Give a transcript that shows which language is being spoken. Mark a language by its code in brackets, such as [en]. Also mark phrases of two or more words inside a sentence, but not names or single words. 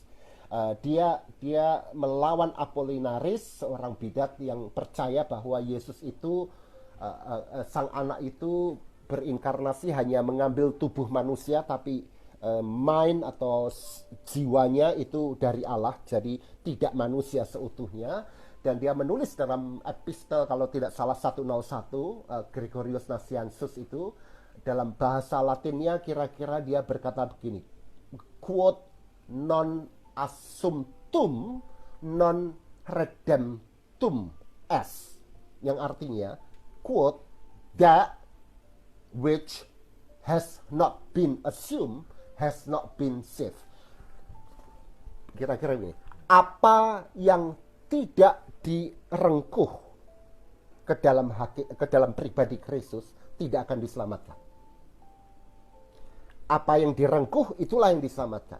[id] Dia melawan Apollinaris, seorang bidat yang percaya bahwa Yesus itu sang anak itu berinkarnasi hanya mengambil tubuh manusia, tapi mind atau jiwanya itu dari Allah, jadi tidak manusia seutuhnya. Dan dia menulis dalam epistel, kalau tidak salah 101, Gregorius Nazianzus itu dalam bahasa Latinnya kira-kira dia berkata begini, [la] quod non assumptum non redemptum est, [id] yang artinya [en] quote, that which has not been assumed has not been saved. [id] Kira-kira ini, apa yang tidak direngkuh ke dalam pribadi Kristus tidak akan diselamatkan. Apa yang direngkuh itulah yang diselamatkan.